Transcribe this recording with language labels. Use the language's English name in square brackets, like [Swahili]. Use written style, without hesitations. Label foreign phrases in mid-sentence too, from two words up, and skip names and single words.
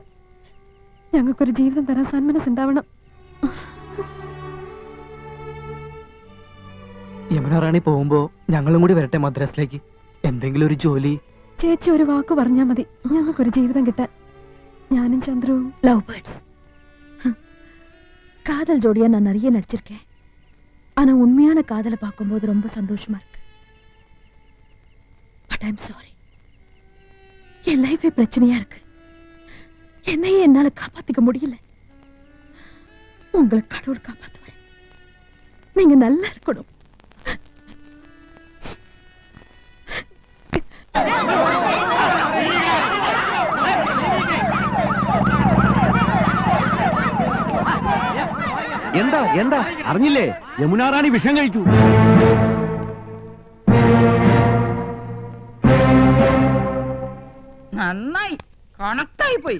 [Malayalam] ഞങ്ങൾക്കൊരു ജീവിതം തരാൻ സന്മനസ്സുണ്ടാവണം. യമുനാറാണി പോകുമ്പോ ഞങ്ങളും കൂടി വരട്ടെ മദ്രാസിലേക്ക്. എന്തെങ്കിലും ഒരു ജോലി. ചേച്ചി ഒരു വാക്ക് പറഞ്ഞാൽ മതി ഞങ്ങൾക്കൊരു ജീവിതം കിട്ടാൻ. ഞാനും ചന്ദ്രവും [English] love birds. [Tamil] காதல் ஜோடியா நான் நிறைய நடிச்சிருக்கேன். ஆனா உண்மையான காதலை பார்க்கும்போது ரொம்ப சந்தோஷமா இருக்கு. [English] but I am sorry. [Tamil] என் லைஃபே பிரச்சனையா இருக்கு. என்னையே என்னால காப்பாத்திக்க முடியல. உங்களை கடவுள் காப்பாத்துவேன். நீங்க நல்லா இருக்கணும். [Malayalam] എന്താ എന്താ അറിഞ്ഞില്ലേ? യമുനാറാണി വിഷം കഴിച്ചു. നന്നായി കണക്റ്റായി പോയി.